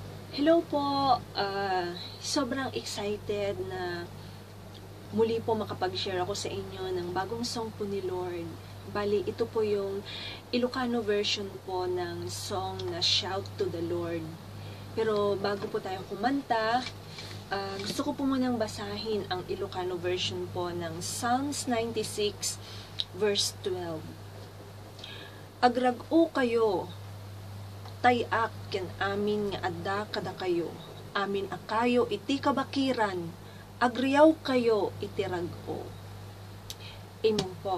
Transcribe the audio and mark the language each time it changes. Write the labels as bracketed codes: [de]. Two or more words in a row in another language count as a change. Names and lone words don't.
[tl] Hello po, sobrang excited na muli po makapag-share ako sa inyo ng bagong song po ni Lord. Bali, ito po yung Ilokano version po ng song na Shout to the Lord. Pero bago po tayo kumanta, gusto ko po munang basahin ang Ilokano version po ng [en] Psalms 96 verse 12. [ilo] Agrag-o kayo, tayak ken amin nga adda kada kayo, amin akayo iti kabakiran, agriaw kayo iti rag-o. [tl] Amen po.